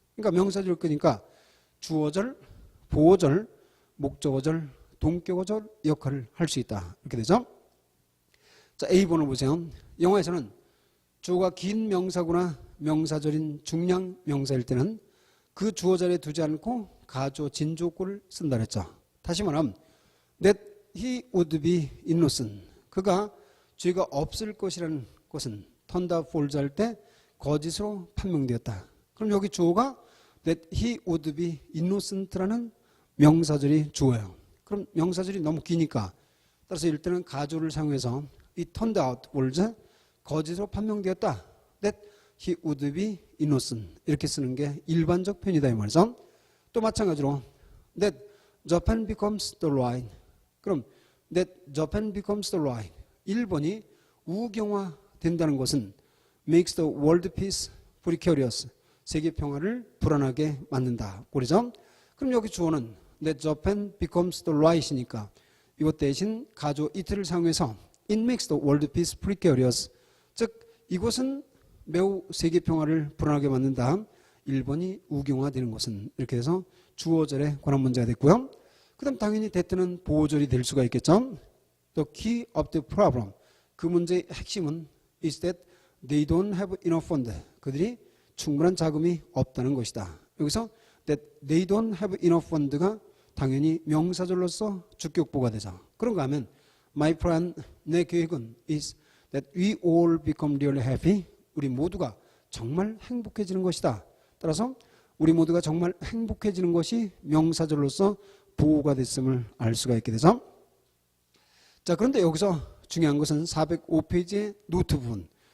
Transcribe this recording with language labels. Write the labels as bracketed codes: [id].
[ko] 그러니까 명사절을 이끄니까 주어절, 보어절, 목적어절, 동격어절 역할을 할 수 있다. 이렇게 되죠. 자, A번을 보세요. 영어에서는 주어가 긴 명사구나 명사절인 중량 명사일 때는 그 주어 자리에 두지 않고 가주어 진주어구를 쓴다 그랬죠. 다시 말하면 [en] that he would be innocent. [ko] 그가 죄가 없을 것이라는 것은 [en] turned out false [ko] 할 때 거짓으로 판명되었다. 그럼 여기 주어가 that he would be innocent라는 명사절이 주어예요. 그럼 명사절이 너무 기니까 따라서 이럴 때는 가주어를 사용해서 [en] it turned out false [ko] 거짓으로 판명되었다. [en] that he would be innocent [ko] 이렇게 쓰는 게 일반적 표현이다 이 말이죠. [en] 또 마찬가지로 that Japan becomes the right. 그럼 that Japan becomes the right. [ko] 일본이 우경화 된다는 것은 [en] makes the world peace precarious. [ko] 세계 평화를 불안하게 만든다. 그러죠? 그럼 여기 주어는 [en] that Japan becomes the right [ko] 이니까 이것 대신 가조 [en] it를 [ko] 사용해서 [en] it makes the world peace precarious. [ko] 즉 이것은 매우 세계 평화를 불안하게 만든다. 1번이 우경화되는 것은. 이렇게 해서 주어절에 관한 문제가 됐고요. 그 다음 당연히 대트는 보어절이 될 수가 있겠죠. [en] The key of the problem. [ko] 그 문제의 핵심은 [en] is that they don't have enough fund. [ko] 그들이 충분한 자금이 없다는 것이다. 여기서 [en] that they don't have enough fund [ko] 가 당연히 명사절로서 주격보가 되죠. 그런가 하면 [en] my plan, [ko] 내 계획은 [en] is that we all become really happy. [ko] 우리 모두가 정말 행복해지는 것이다. 따라서 우리 모두가 정말 행복해지는 것이 명사절로서 보호가 됐음을 알 수가 있게 되죠. 자, 그런데 여기서 중요한 것은 405페이지의 노트 부분.